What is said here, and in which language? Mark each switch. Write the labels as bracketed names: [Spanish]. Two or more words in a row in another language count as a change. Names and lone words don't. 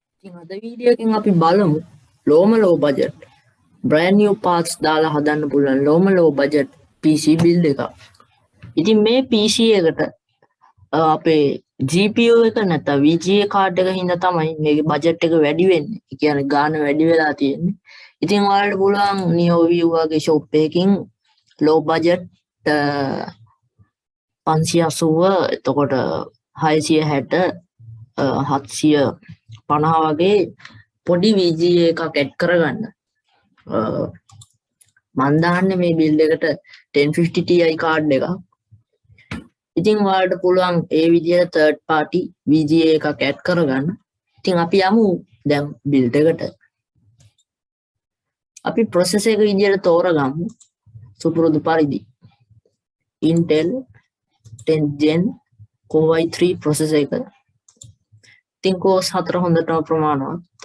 [Sinhala] ඉතින් අද වීඩියෝ එකෙන් අපි බලමු [English] low budget brand new parts [Sinhala] දාලා හදන්න පුළුවන් [English] low budget PC build [Sinhala] එකක්. ඉතින් මේ PC එකට අපේ GPU එක නැත්නම් [English] VGA card [Sinhala] එක හින්දා තමයි මේකේ budget එක වැඩි වෙන්නේ. ඒ කියන්නේ ගාණ වැඩි වෙලා තියෙන්නේ. ඉතින් ඔයාලට පුළුවන් NeoView වගේ shop එකකින් [English] low budget [Sinhala] 580 එතකොට 660 750 වගේ පොඩි VGA එකක් ඇඩ් කරගන්න. මම දාන්නේ මේ බිල්ඩ් එකට 1050 Ti කාඩ් එකක්. ඉතින් ඔයාලට පුළුවන් ඒ විදිහට [English] third party VGA [Sinhala] එකක් ඇඩ් කරගන්න. ඉතින් අපි යමු දැන් බිල්ඩ් එකට. අපි process එක විදිහට තෝරගමු. සුපුරුදු පරිදි [English] Intel 10th Gen Core i3 processor [Sinhala] එක. ඉතින් කෝස් 4 හොඳටම ප්‍රමාණවත්.